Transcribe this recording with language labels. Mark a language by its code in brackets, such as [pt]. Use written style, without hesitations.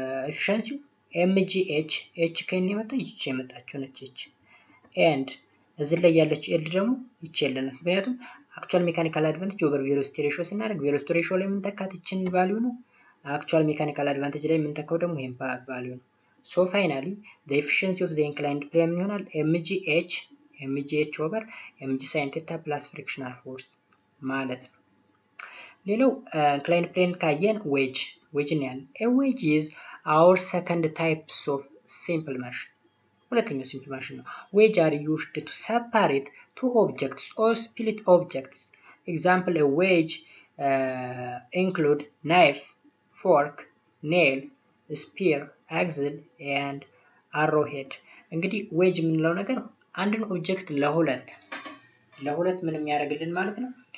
[am] ኤፊሺየንሲው mgh h ከኔ የመጣ ይቺ የመጣችው ነች h ኤንድ እዚህ ላይ ያለችው ኤል ደግሞ ይቺ የለንም። ምክንያቱም አክቹዋል ሜካኒካል አድቫንቴጅ ኦቨር ቬሎሲቲ ሬሽዮ ስናደርግ ቬሎሲቲ ሬሽዮ ላይ የምንተካት ይችን ቫልዩ ነው። አክቹዋል ሜካኒካል አድቫንቴጅ ላይ የምንተካው ደግሞ ይሄን ቫልዩ ነው። ሶ ፋይናሊ [en] the efficiency of the inclined plane [am] ምን ይሆናል? mgh ኦቨር mg sin theta plus frictional force ማለት ነው። ሌላው inclined plane ካየን ዌጅ ነው ያለው። [en] a wedge is our second types of simple motion [am] ሁለተኛው simple motion ነው። [en] wedge are used to separate two objects or split objects. Example a wedge include knife, fork, nail, spear, axle and arrowhead. [am] እንግዲህ ዌጅ የምንለው ነገር አንድን ኦብጀክት ለሁለት ምን የሚያደርግልን ማለት ነው?